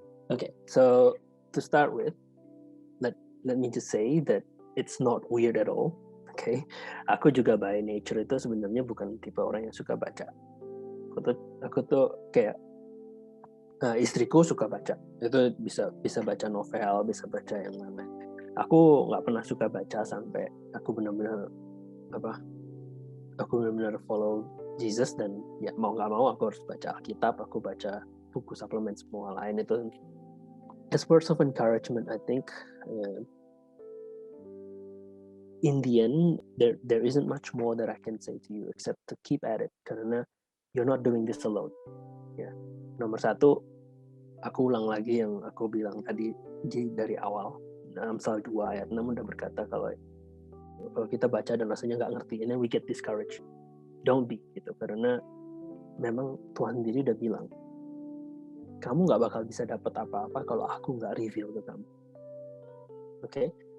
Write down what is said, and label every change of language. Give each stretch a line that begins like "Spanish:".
English: Okay, so to start with, let me just say that it's not weird at all.
Indonesian: Okay, aku juga
English: by nature
Indonesian: itu sebenarnya bukan tipe orang yang suka baca. Aku tuh kayak istriku suka baca. Itu bisa baca novel, bisa baca yang lain. Aku nggak pernah suka baca sampai aku benar-benar follow Jesus, dan ya mau nggak mau aku harus baca Alkitab, aku baca buku suplemen semua lain itu.
English: As words of encouragement, I think in the end there isn't much more that I can say to you except to keep at it,
Indonesian: karena
English: you're not doing this alone.
Indonesian: Ya, nomor satu, aku ulang lagi yang aku bilang tadi dari awal. Amsal 2 ayat 6 udah berkata kalau kita baca dan rasanya nggak ngerti,
English: and then we get discouraged. Don't be
Indonesian: gitu, karena memang Tuhan sendiri udah bilang, kamu nggak bakal bisa dapat apa-apa kalau aku nggak reveal ke kamu. Okay?